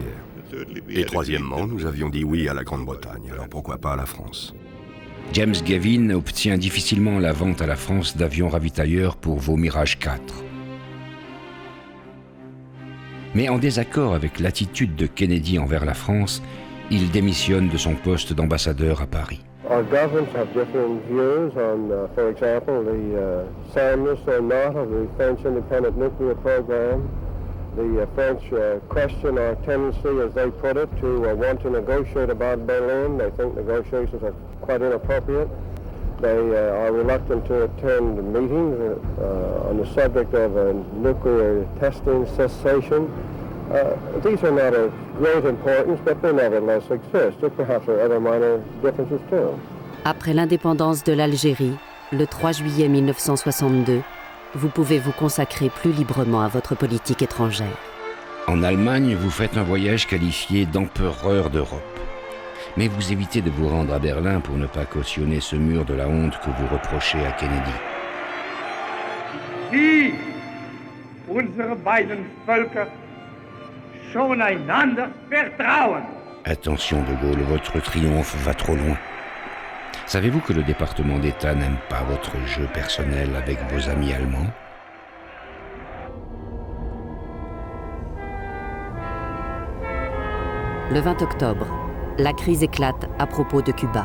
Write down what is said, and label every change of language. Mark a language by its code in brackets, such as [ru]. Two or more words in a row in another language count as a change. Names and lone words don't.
[fr] Et troisièmement, nous avions dit oui à la Grande-Bretagne, alors pourquoi pas à la France ? James Gavin obtient difficilement la vente à la France d'avions ravitailleurs pour vos Mirage 4. Mais en désaccord avec l'attitude de Kennedy envers la France, il démissionne de son poste d'ambassadeur à Paris. [en] Our governments have different views on, for example, the soundness or not of the French independent nuclear program. The French question our tendency, as they put it, to want to negotiate about Berlin. They think negotiations are quite inappropriate. They are reluctant to attend meetings on the subject of nuclear testing cessation. These are not of great importance, but they nevertheless exist. There perhaps are other minor differences too. [fr] Après l'indépendance de l'Algérie, le 3 juillet 1962, vous pouvez vous consacrer plus librement à votre politique étrangère. En Allemagne, vous faites un voyage qualifié d'empereur d'Europe. Mais vous évitez de vous rendre à Berlin pour ne pas cautionner ce mur de la honte que vous reprochez à Kennedy. [de] Die, unsere beiden Völker, schon einander vertrauen. [fr] Attention de Gaulle, votre triomphe va trop loin. Savez-vous que le département d'État n'aime pas votre jeu personnel avec vos amis allemands ? Le 20 octobre, la crise éclate à propos de Cuba.